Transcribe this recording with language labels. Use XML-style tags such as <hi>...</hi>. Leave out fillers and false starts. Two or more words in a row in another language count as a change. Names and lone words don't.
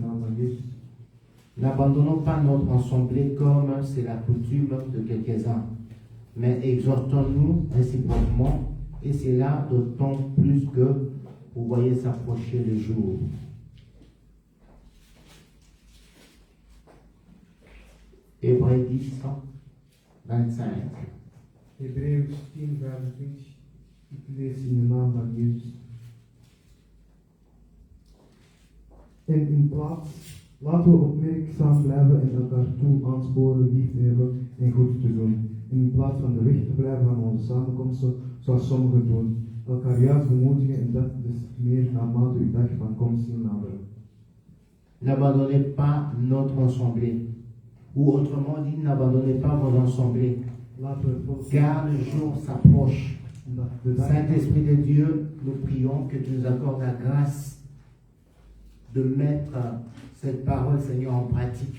<fr>N'abandonnons pas notre assemblée comme c'est la coutume de quelques-uns, mais exhortons-nous réciproquement, et c'est là d'autant plus que vous voyez s'approcher le jour. Hébreux 10, 25.</fr> <nl>Hebreeën 10, 25. Ik lees in de naam van Jezus. En in plaats, laten we opmerkzaam blijven en elkaar toe aansporen, lief te hebben en goed te doen. In plaats van de weg te blijven van onze samenkomsten, zoals sommigen doen. Elkaar juist bemoedigen en dat des meer naarmate uw dag van komst zien naderen.</nl> <fr>N'abandonnez pas notre assemblée. Ou autrement dit, n'abandonnez pas vos assemblées. Car le jour s'approche. Saint-Esprit de Dieu, nous prions que tu nous accordes la grâce de mettre cette parole, Seigneur, en pratique.</fr>